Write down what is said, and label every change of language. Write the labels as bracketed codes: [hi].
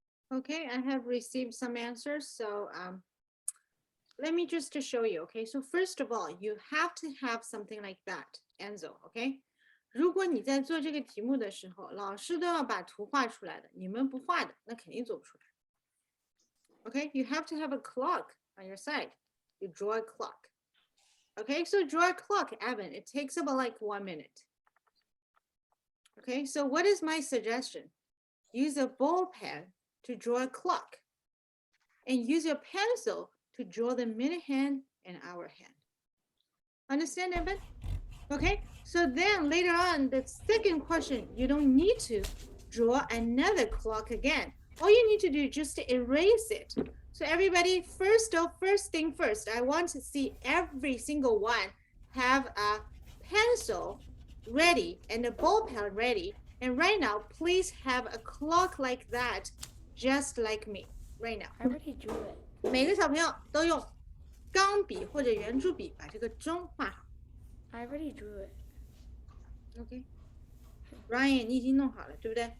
[en] Okay, I have received some answers. So let me just to show you. Okay, so first of all, you have to have something like that, Enzo. [zh] Okay，如果你在做这个题目的时候，老师都要把图画出来的，你们不画的，那肯定做不出来。 [en] Okay, you have to have a clock on your side. You draw a clock. Okay, so draw a clock, Evan. It takes about like 1 minute. Okay, so what is my suggestion? Use a ball pen to draw a clock and use your pencil to draw the minute hand and hour hand. Understand, Evan? Okay, so then later on, the second question, you don't need to draw another clock again. All you need to do is just to erase it. So everybody, first thing first, I want to see every single one have a pencil ready and a ball pen ready. And right now, please have a clock like that, just like me, right now. I already drew it. [zh] 每个小朋友都用钢笔或者圆珠笔把这个钟画好。 [en] I already drew it. OK。 [zh] Ryan， 你已经弄好了，对不对